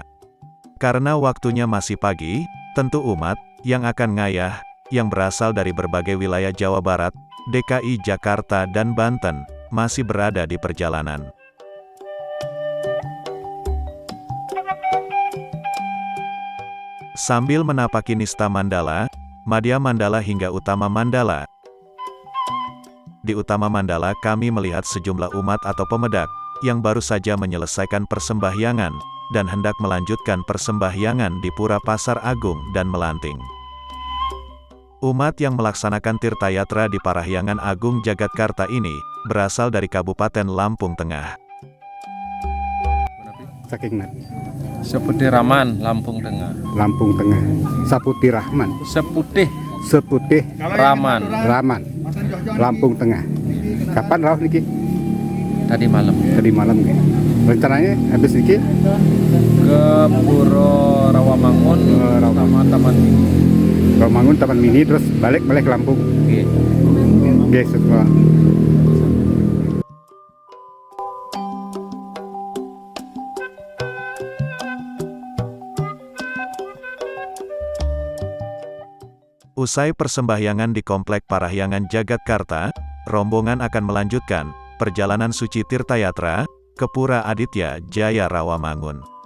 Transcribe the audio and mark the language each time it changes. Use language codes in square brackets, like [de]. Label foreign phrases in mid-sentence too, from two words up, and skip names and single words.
[id] Karena waktunya masih pagi, tentu umat yang akan ngayah, yang berasal dari berbagai wilayah Jawa Barat, DKI Jakarta dan Banten, masih berada di perjalanan. Sambil menapaki Nista Mandala, Madya Mandala hingga Utama Mandala. Di Utama Mandala kami melihat sejumlah umat atau pemedak, yang baru saja menyelesaikan persembahyangan, dan hendak melanjutkan persembahyangan di Pura Pasar Agung dan Melanting. Umat yang melaksanakan Tirtayatra di Parahyangan Agung Jagaadkarta ini, berasal dari Kabupaten Lampung Tengah. Seputih Rahman, Lampung Tengah. Lampung Tengah. Saputih Rahman. Seputih Rahman. Lampung Tengah. Kapan [jv] rawuh niki? [id] Tadi malam. Tadi malam nggih. Rencananya habis niki Ke Puro Rawamangun, sama Taman Mini. Rawamangun Taman Mini terus balik ke Lampung. Oke. Nggih, setelah Usai persembahyangan di Komplek Parahyangan Jagaadkarta, rombongan akan melanjutkan perjalanan suci Tirtayatra ke Pura Aditya Jaya Rawamangun.